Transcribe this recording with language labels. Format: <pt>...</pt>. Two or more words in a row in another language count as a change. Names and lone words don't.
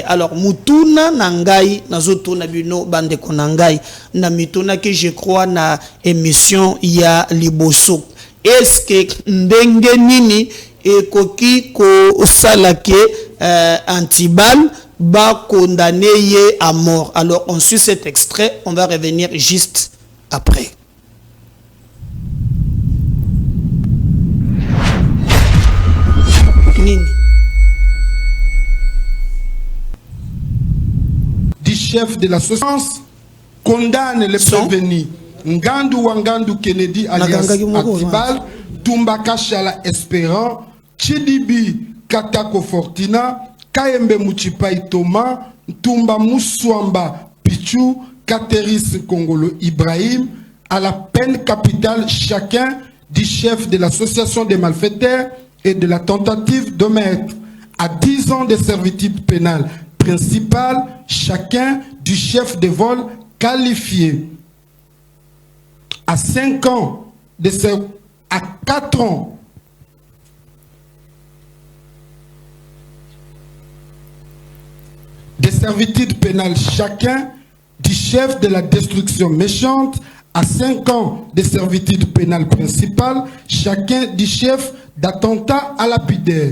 <ln>Alors mutuna nangai nazoto na bino bande konangai na mituna</ln> <fr>que je crois</fr> <ln>na émission ya liboso</ln> <fr>est-ce que</fr> <ln>ndenge nini ekoki ko salake Antibal ba condamné ye</ln> <fr>à mort. Alors on suit cet extrait, on va revenir juste après. Nini chef de la société condamne les prévenus Ngandu Wangandu Kennedy alias Antibal, Tumbaka Shala Espérant, Chidibi Katako Fortina, Kayembe Muchipai Thomas, Tumba Mouswamba Pichu, Kateris Kongolo Ibrahim, à la peine capitale chacun du chef de l'association des malfaiteurs et de la tentative de mettre à 10 ans de servitude pénale principal chacun du chef de vol qualifié, à 5 ans à 4 ans de servitude pénale chacun du chef de la destruction méchante, à 5 ans de servitude pénale principale chacun du chef d'attentat à lapidaire.</fr>